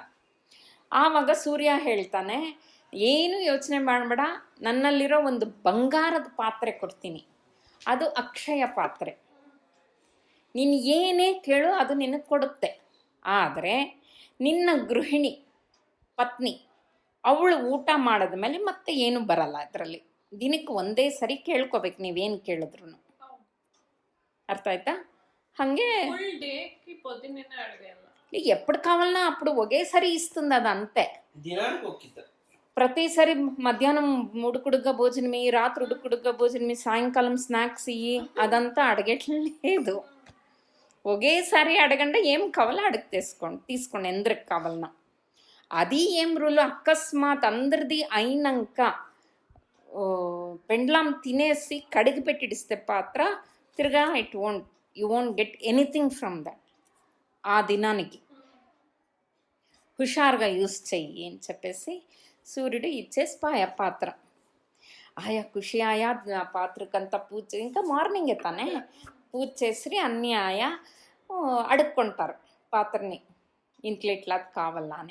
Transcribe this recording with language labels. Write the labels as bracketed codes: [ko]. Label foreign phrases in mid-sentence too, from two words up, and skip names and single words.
[kn] ಆವಾಗ ಸೂರ್ಯ ಹೇಳ್ತಾನೆ, ಏನು ಯೋಚನೆ ಮಾಡಬೇಡ, ನನ್ನಲ್ಲಿರೋ ಒಂದು ಬಂಗಾರದ ಪಾತ್ರೆ ಕೊಡ್ತೀನಿ, ಅದು ಅಕ್ಷಯ ಪಾತ್ರೆ, ನೀನು ಏನೇ ಕೇಳು ಅದು ನಿನಗೆ ಕೊಡುತ್ತೆ. ಆದರೆ ನಿನ್ನ ಗೃಹಿಣಿ ಪತ್ನಿ ಅವಳು ಊಟ ಮಾಡಿದ ಮೇಲೆ ಮತ್ತೆ ಏನು ಬರಲ್ಲ ಅದರಲ್ಲಿ. ದಿನಕ್ಕೆ ಒಂದೇ ಸರಿ ಕೇಳ್ಕೊಬೇಕು ನೀವೇನು ಕೇಳಿದ್ರು. [te] అర్థ అవుతా హంగే ఎప్పుడు కావాలన్నా అప్పుడు ఒకేసారి ఇస్తుంది, అది అంతే. ప్రతిసారి మధ్యాహ్నం ఉడుకుడుగ్గా భోజనం ఇయ్యి, రాత్రి ఉడుకుడుగ్గా భోజనం ఇయ్యి, సాయంకాలం స్నాక్స్ ఇయ్యి, అదంతా అడగట్లేదు. ఒకేసారి అడగండి, ఏం కావాలో తీసుకోండి ఎందరికి కావాలన్నా. అది ఏం రూలు, అకస్మాత్ అందరిది అయినాక పెండ్లాం తినేసి కడిగి పెట్టిడిస్తే పాత్ర తిరగా [en] you won't get anything from that. [te] ఆ దినానికి హుషారుగా యూస్ చెయ్యి అని చెప్పేసి సూర్యుడు ఇచ్చేసి పాత్ర. [hi] आया खुशी आया [te] పాత్రకంతా పూజ, ఇంకా మార్నింగే తానే పూజ చేసి అన్నీ ఆయా అడుక్కుంటారు పాత్రని, ఇంట్లో ఇట్లా కావాలా అని.